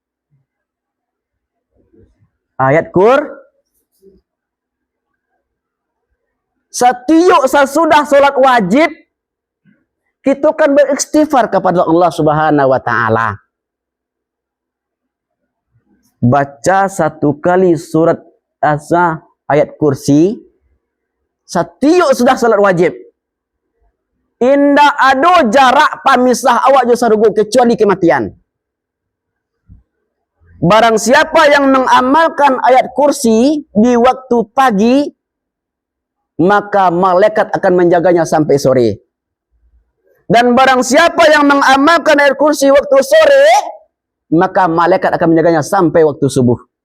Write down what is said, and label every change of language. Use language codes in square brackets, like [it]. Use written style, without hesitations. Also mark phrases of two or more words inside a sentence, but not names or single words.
[id] Ayat setiap sesudah solat wajib kita kan beristighfar kepada [ar] الله سبحانه وتعالى. [id] baca satu kali surat asa ayat kursi, setiap sudah salat wajib. [min] Indah ada jarak pamisah awak jo sarugo kecuali kematian. [id] Barang siapa yang mengamalkan ayat kursi di waktu pagi, maka malaikat akan menjaganya sampai sore. Dan barang siapa yang mengamalkan ayat kursi waktu sore, maka malaikat akan menjaganya sampai waktu subuh.